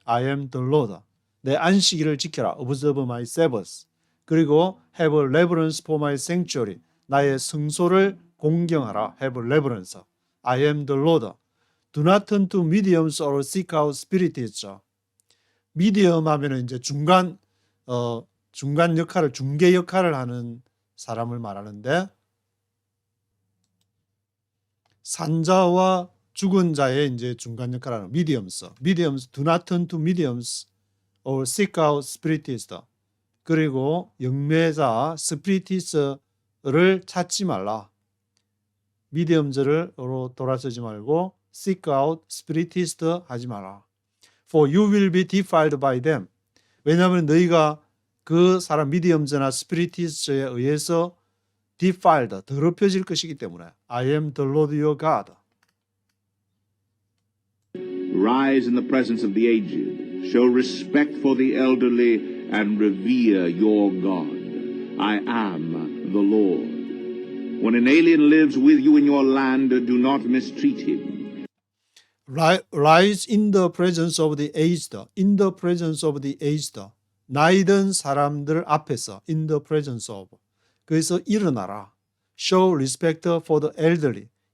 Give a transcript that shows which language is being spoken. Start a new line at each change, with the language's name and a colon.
English: I am the Lord.
Korean: 내 안식일을 지켜라.
English: Observe my Sabbaths.
Korean: 그리고
English: have reverence for my sanctuary.
Korean: 나의 성소를 공경하라.
English: Have reverence. I am the Lord. Do not turn to mediums or seek out spiritists.
Korean: 미디엄 하면은 이제 중간 역할을, 중개 역할을 하는 사람을 말하는데, 산자와 죽은 자의 이제 중간 역할을 하는 mediums.
English: Mediums do not turn to mediums or seek out spiritists.
Korean: 그리고 영매자 스피리티스를 찾지 말라. 미디엄즈로 돌아서지 말고
English: seek out spiritist
Korean: 하지 마라.
English: For you will be defiled by them.
Korean: 왜냐하면 너희가 그 사람 미디엄즈나 스피리티스트에 의해서 defiled, 더럽혀질 것이기 때문에.
English: I am the Lord your God. Rise in the presence of the aged. Show respect for the elderly and revere your God. I am the Lord. When an alien lives with you in your land, do not mistreat him. Rise in the presence of the aged. In the presence of the aged.
Korean: 나이 든 사람들 앞에서
English: in the presence of.
Korean: 그래서 일어나라.
English: Show respect for the elderly.